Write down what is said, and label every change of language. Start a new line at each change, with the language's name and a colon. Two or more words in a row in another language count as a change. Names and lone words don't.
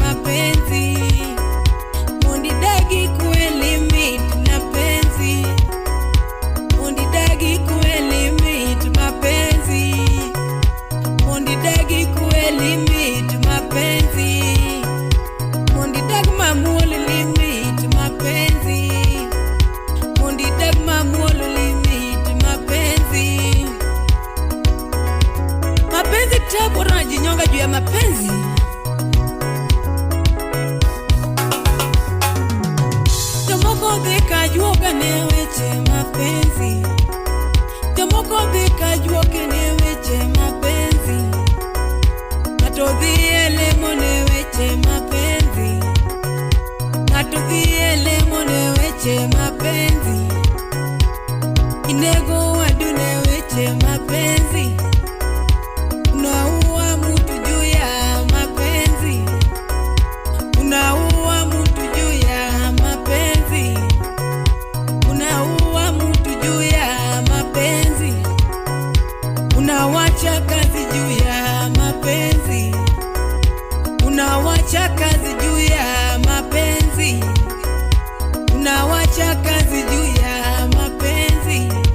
Luo (Kenya and Tanzania): mapenzi, mondi dagi kwe limit mapenzi, mondi dagi kwe limit mapenzi, mondi dagi kwe limit mapenzi, mondi dag mamuol limit mapenzi, mondi dag mamuol limit mapenzi.
Swahili: Mapenzi tabu unajinyonga juu ya mapenzi.
Luo (Kenya and Tanzania): Tomoko dhika juoga ne weche mapenzi, tomoko Ng'ato dhie lemo ne weche mapenzi, ng'ato dhie lemo ne weche mapenzi, inego wadune weche
Swahili: mapenzi, unaua mtu juu ya mapenzi, unaua mtu juu ya mapenzi, unaua mtu juu ya mapenzi, unawacha kazi juu ya mapenzi, unawacha kazi juu ya mapenzi, unawacha kazi juu ya mapenzi.